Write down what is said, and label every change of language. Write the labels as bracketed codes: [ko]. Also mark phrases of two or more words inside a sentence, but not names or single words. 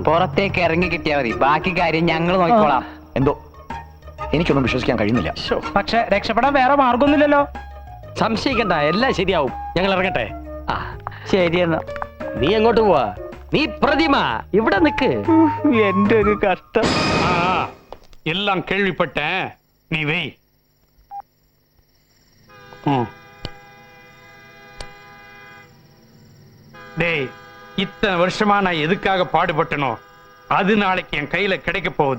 [ml] പുറത്തേക്ക് ഇറങ്ങി കിട്ടിയാൽ മതി, ബാക്കി കാര്യം ഞങ്ങൾ നോക്കിക്കോളാം. എന്തോ എനിക്കൊന്നും വിശ്വസിക്കാൻ കഴിയുന്നില്ല. പക്ഷെ രക്ഷപ്പെടാൻ വേറെ മാർഗമൊന്നുമില്ലല്ലോ. സംശയിക്കണ്ട, എല്ലാം ശരിയാവും. ഞങ്ങൾ ഇറങ്ങട്ടെ. ആ ശരിയെന്നാ. നീ എങ്ങോട്ട് പോവാ? നീ പ്രതിമ ഇവിടെ നിക്ക്. എന്റെ ഒരു കഷ്ടം. [ta] எல்லாம் கேள்விப்பட்டேன், நீ வை. டேய், இத்தனை வருஷமா நான் எதுக்காக பாடுபட்டனோ அது நாளைக்கு என் கையில கிடைக்க போகுது.